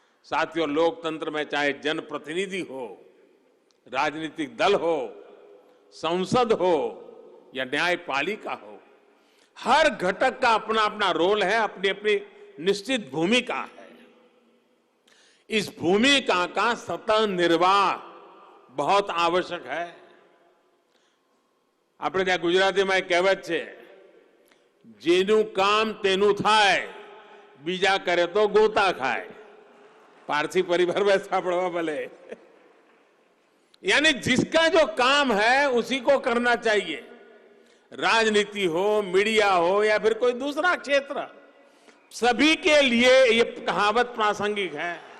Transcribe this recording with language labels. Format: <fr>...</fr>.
<hi>साथियों, लोकतंत्र में चाहे जनप्रतिनिधि हो, राजनीतिक दल हो, संसद हो या न्यायपालिका हो, हर घटक का अपना अपना रोल है, अपनी अपनी निश्चित भूमिका है. इस भूमिका का सतत निर्वाह बहुत आवश्यक है.</hi> <gu>આપણે ત્યાં ગુજરાતીમાં એક કહેવત છે, જેનું કામ તેનું થાય, બીજા કરે તો ગોતા ખાય.</gu> <hi>पारसी परिवार में सापड़वा भले. यानी जिसका जो काम है उसी को करना चाहिए. राजनीति हो, मीडिया हो या फिर कोई दूसरा क्षेत्र, सभी के लिए ये कहावत प्रासंगिक है.</hi>